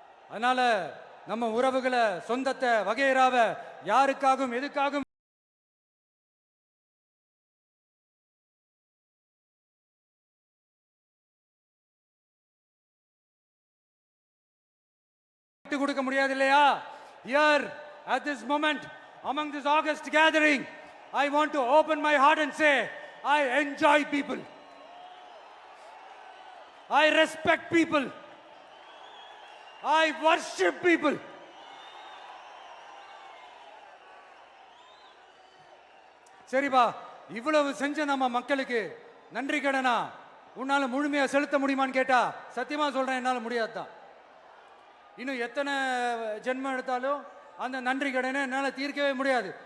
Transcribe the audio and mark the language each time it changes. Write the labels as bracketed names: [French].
[Tamil] அதனால நம்ம உறவுகளை, சொந்தத்தை, வகைராவை யாருக்காகவும் எதுக்காகவும் கொடுக்க முடியாது இல்லையா? [English] Here at this moment, among this August gathering, I want to open my heart and say, I enjoy people, I respect people, I worship people. [Tamil] சரிப்பா, இவ்வளவு செஞ்ச நம்ம மக்களுக்கு நன்றி கடனா உன்னால முழுமையா செலுத்த முடியுமான்னு கேட்டா சத்தியமா சொல்றேன், என்னால முடியாதுதான். இன்னும் எத்தனை ஜென்மம் எடுத்தாலும் அந்த நன்றி கடனை என்னால் தீர்க்கவே முடியாது.